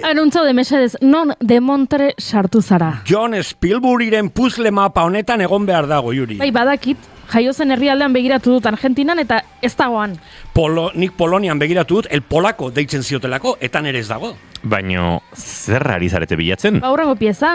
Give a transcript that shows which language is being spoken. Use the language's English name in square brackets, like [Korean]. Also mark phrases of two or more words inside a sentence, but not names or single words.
[Basque] Nun zaude, mesedez, non de Montre sartu zara. John Spielbergiren puzzle mapa honetan egon behar dago, Juri. Bai, badakit, jaio zen herrialdean begiratu dut Argentinan eta ez dagoan. Nik Polonian begiratu dut, [Spanish] el polako [Basque] deitzen ziotelako, eta nere ez dago. Baino, zer ari zarete bilatzen? Ba, hurrengo pieza.